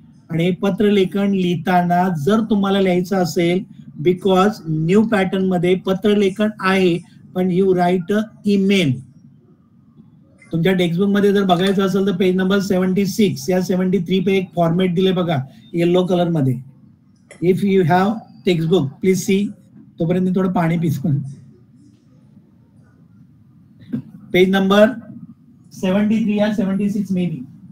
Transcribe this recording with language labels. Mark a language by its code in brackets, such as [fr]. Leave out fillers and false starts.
[mr] आणि पत्रलेखन लिहिताना जर तुम्हाला लिहायचं असेल, बिकॉज न्यू पॅटर्न मध्ये पत्रलेखन आहे, पण [en] You write a email. [mr] तुमच्या टेक्स्टबुक मध्ये जर बघायचं असेल तर पेज नंबर 76 या 73 पे एक फॉर्मेट दिले बघा येलो कलर मध्ये. [en] If you have textbook please see. [mr] तोपर्यंत थोडं पाणी पितो. [en] Page number 73 या 76 maybe.